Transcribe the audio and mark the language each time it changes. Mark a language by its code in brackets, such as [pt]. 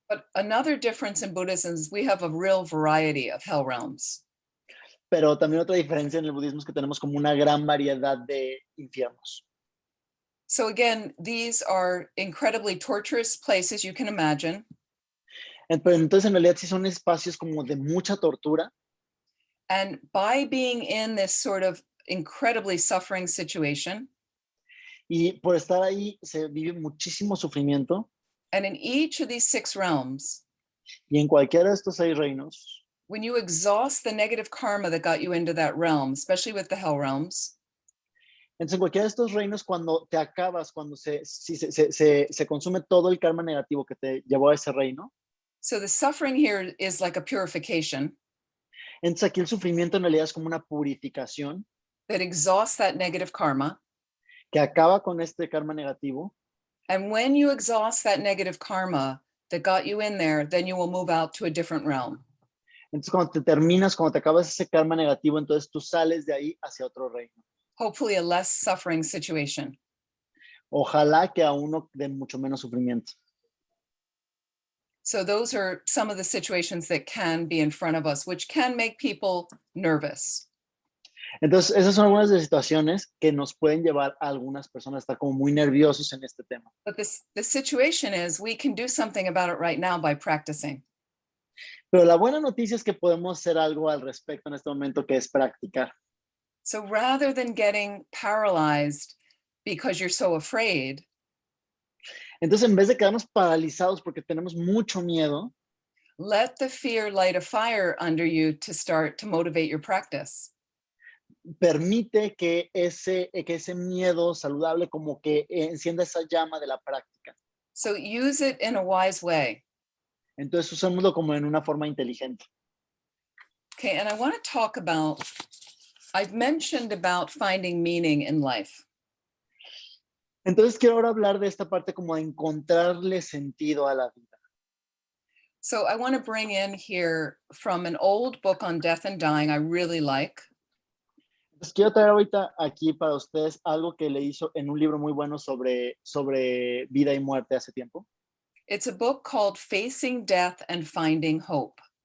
[en] But another difference in Buddhism is we have a real variety of hell realms. [es] Pero también otra diferencia en el budismo es que tenemos como una gran variedad de infiernos. [en] So again, these are incredibly torturous places you can imagine. [es] Entonces, en realidad sí son espacios como de mucha tortura. [en] And by being in this sort of incredibly suffering situation, [es] y por estar ahí se vive muchísimo sufrimiento. [en] And in each of these 6 realms, [es] y en cualquiera de estos 6 reinos, [en] when you exhaust the negative karma that got you into that realm, especially with the hell realms, [es] entonces en cualquiera de estos reinos, cuando te acabas, cuando se consume todo el karma negativo que te llevó a ese reino. [en] So the suffering here is like a purification. [es] Entonces aquí el sufrimiento en realidad es como una purificación. [en] That exhausts that negative karma. [es] Que acaba con este karma negativo. [en] And when you exhaust that negative karma that got you in there, then you will move out to a different realm. [es] Entonces cuando te acabas ese karma negativo, entonces tú sales de ahí hacia otro reino. [en] Hopefully a less suffering situation. [es] Ojalá que a uno de mucho menos sufrimiento. [en] So those are some of the situations that can be in front of us, which can make people nervous. [es] Entonces, esas son algunas de las situaciones que nos pueden llevar a algunas personas a estar como muy nerviosos en este tema. [en] But the situation is we can do something about it right now by practicing. [es] Pero la buena noticia es que podemos hacer algo al respecto en este momento, que es practicar. [en] So rather than getting paralyzed because you're so afraid, [es] entonces en vez de quedarnos paralizados porque tenemos mucho miedo, [en] let the fear light a fire under you to start to motivate your practice. [es] Permite que ese miedo saludable como que encienda esa llama de la práctica. [en] So use it in a wise way. [es] Entonces usémoslo como en una forma inteligente. [en] Okay, and I want to talk about, I've mentioned about finding meaning in life. [es] Entonces quiero ahora hablar de esta parte como de encontrarle sentido a la vida. [en] So I want to bring in here from an old book on death and dying I really like. [es] Pues quiero traer ahorita aquí para ustedes algo que le hizo en un libro muy bueno sobre vida y muerte hace tiempo. [en] It's a book called Facing Death and Finding Hope.